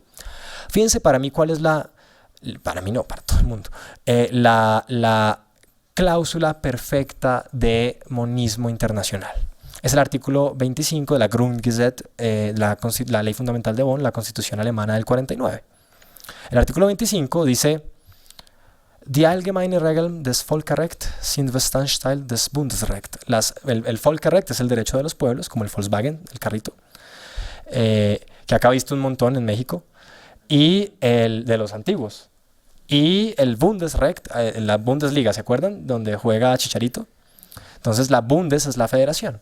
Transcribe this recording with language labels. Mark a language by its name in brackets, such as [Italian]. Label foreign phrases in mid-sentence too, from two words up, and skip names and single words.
[Spanish] Fíjense para mí cuál es para mí no, para todo el mundo, la cláusula perfecta de monismo internacional. Es el artículo 25 de la Grundgesetz, la ley fundamental de Bonn, la Constitución alemana del 49. El artículo 25 dice: [German] Die allgemeine Regeln des Völkerrechts sind Bestandteil des Bundesrechts. [Spanish] El Völkerrecht es el derecho de los pueblos, como el Volkswagen, el carrito, que acá he visto un montón en México, y el de los antiguos. Y el Bundesrecht, la Bundesliga, ¿se acuerdan? Donde juega Chicharito. Entonces la Bundes es la federación.